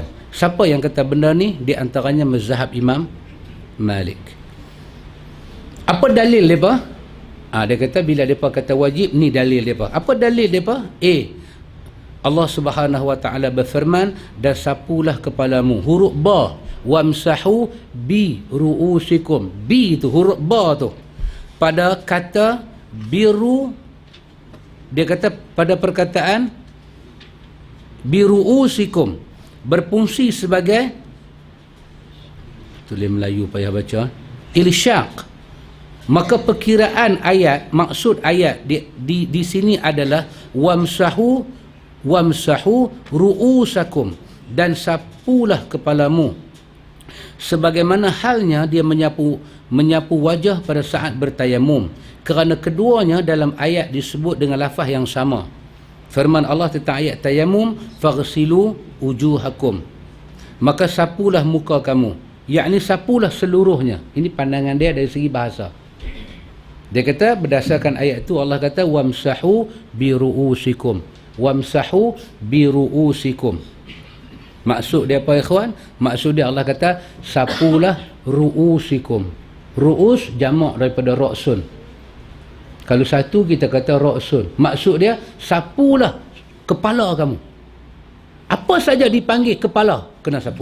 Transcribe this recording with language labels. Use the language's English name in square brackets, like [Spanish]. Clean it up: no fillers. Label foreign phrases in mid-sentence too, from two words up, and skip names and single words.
[Malay] Siapa yang kata benda ni? Di antaranya mazhab Imam Malik. Apa dalil mereka? Dia kata bila mereka kata wajib, ni dalil mereka. Apa dalil mereka? Allah [Arabic] Subhanahu wa taala [Malay] berfirman, dan sapulah kepalamu. Huruf ba, [Arabic] wamsahu bi ruusikum. [Malay] Bi itu huruf ba tu. Pada kata biru, dia kata pada perkataan biruusikum berfungsi sebagai, tulis Melayu payah baca, ilsyaq. Maka perkiraan ayat, maksud ayat di sini adalah [Arabic] wamsahu ru'usakum, [Malay] dan sapulah kepalamu, sebagaimana halnya dia menyapu wajah pada saat bertayamum, kerana keduanya dalam ayat disebut dengan lafaz yang sama. Firman Allah tentang ayat tayamum, [Arabic] faghsilu wujuhakum, [Malay] maka sapulah muka kamu, yakni sapulah seluruhnya. Ini pandangan dia dari segi bahasa. Dia kata berdasarkan ayat itu Allah kata [Arabic] wamsahu biruusikum, wamsahu biruusikum. [Malay] Maksud dia apa ikhwan? Maksud dia Allah kata sapulah ruusikum. Ruus jamak daripada ra'sun. Kalau satu kita kata ra'sun. Maksud dia sapulah kepala kamu. Apa saja dipanggil kepala kena sapu.